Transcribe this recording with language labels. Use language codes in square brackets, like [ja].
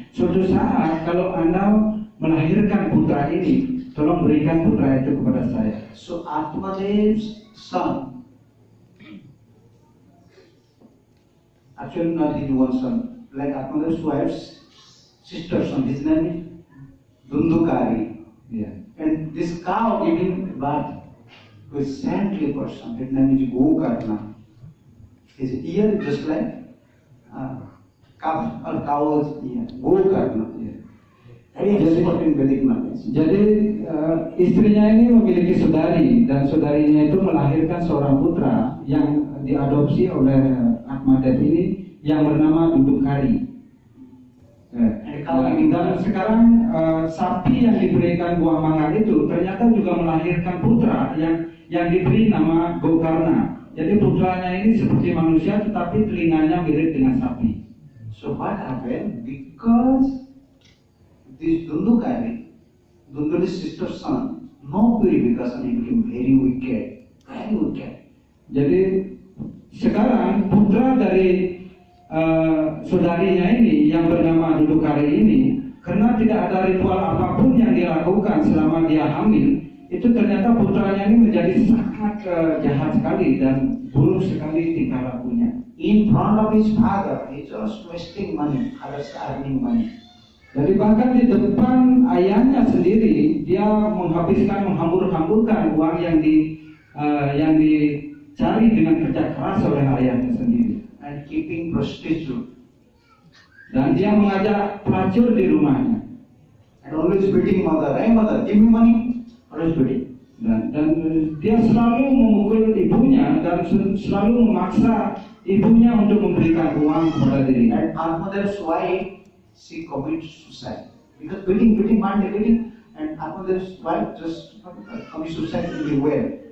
[id] Suatu saat kalau Anda melahirkan putra ini, tolong berikan putra itu kepada saya. [en] So Atmadev's son, actually not his one son, like Atmadev's wife's sister son, his name is Dundukari. Yeah. And this cow giving birth to a saintly person, his name is Gokarna. His ear just like calf or cow's ear, Gokarna. Yeah. Very expert in Vedic knowledge. [id] Jadi istrinya ini memiliki saudari, dan saudarinya itu melahirkan seorang putra yang diadopsi oleh Atmadev ini yang bernama Dundukari. Dan sekarang sapi yang diberikan buah mangga itu ternyata juga melahirkan putra yang diberi nama Gokarna. Jadi putranya ini seperti manusia tetapi telinganya mirip dengan sapi. [en] So what happened? Because this Dunduli's sister's son, no purification, he became very wicked, very wicked. [id] Jadi sekarang putra dari saudarinya ini yang bernama Dudukari ini, karena tidak ada ritual apapun yang dia lakukan selama dia hamil, itu ternyata putranya ini menjadi sangat jahat sekali dan buruk sekali tingkah lakunya. [en] In front of his father, he just wasting money, father's earning money. [id] Jadi bahkan di depan ayahnya sendiri, dia menghambur-hamburkan uang yang dicari dengan kerja keras oleh ayahnya sendiri. [en] And keeping prostitute. [id] Dan dia mengajak pelacur di rumahnya. [en] And always beating mother, hey mother, give me money. Always beating. [id] Dan dia selalu memukul ibunya dan selalu memaksa ibunya untuk memberikan uang kepada dirinya. [en] And our mother's wife, she commits suicide because beating, one day beating, and our mother's wife just commits suicide in the well.